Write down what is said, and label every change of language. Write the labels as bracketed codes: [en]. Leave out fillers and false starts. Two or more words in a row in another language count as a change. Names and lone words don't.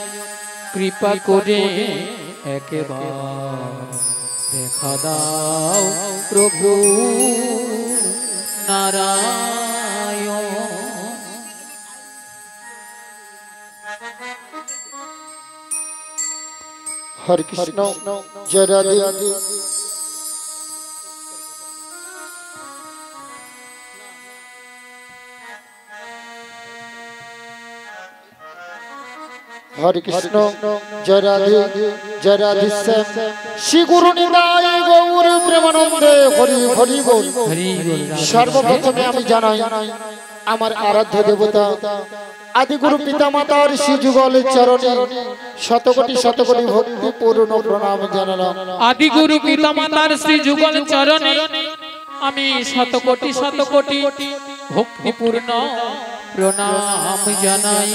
[bn] কৃপা করে একবার দেখা দাও প্রভু নারায়ণ। হরে কৃষ্ণ জয় রাধে। হরে কৃষ্ণ জয় রাধে জয় রাধে শ্রী গুরু নিতাই গৌর প্রেমানন্দে হরি হরি বোল। সর্বপ্রথমে আমি জানাই আমার আরাধ্য দেবতা আদি গুরু পিতা মাতার শ্রী যুগল চরণে শতকোটি ভক্তি পূর্ণ প্রণাম জানালাম। আদি গুরু পিতা মাতার শ্রী যুগল চরণে আমি শতকোটি ভক্তি পূর্ণ প্রণাম জানাই।